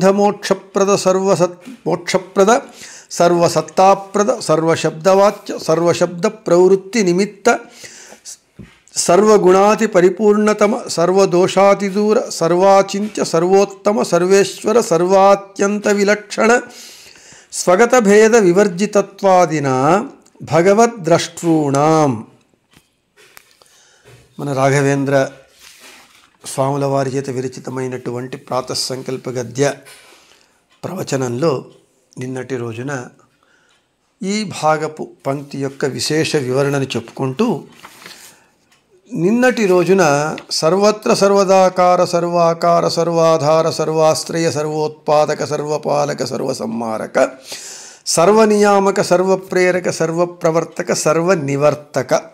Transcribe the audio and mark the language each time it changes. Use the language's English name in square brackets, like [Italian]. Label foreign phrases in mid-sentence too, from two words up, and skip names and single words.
[Sanskrit] मोक्षप्रद मोक्षप्रद सर्वसत्ताप्रद सर्वशब्दवाच्य सर्वशब्द प्रवृत्ति निमित्त सर्वगुणाति परिपूर्णतम सर्वदोषातिदूर सर्वाचिंत्य सर्वोत्तम सर्वेश्वर सर्वात्यंत विलक्षण स्वगत भेद विवर्जितत्वादिना भगवद्द्रष्टॄणां [Telugu] मन राघवेंद्र స్వాముల వారి చేత విరచితమైనటువంటి ప్రాతఃసంకల్ప గద్య ప్రవచనంలో నిన్నటి రోజున ఈ భాగపు పంక్తి యొక్క విశేష వివరణను చెప్పుకుంటూ నిన్నటి రోజున [Sanskrit] సర్వత్ర సర్వదాకార సర్వాకార సర్వాధార సర్వాశ్రయ సర్వోత్పాదక సర్వపాలక సర్వసంహారక సర్వనియామక సర్వప్రేరక సర్వప్రవర్తక సర్వనివర్తక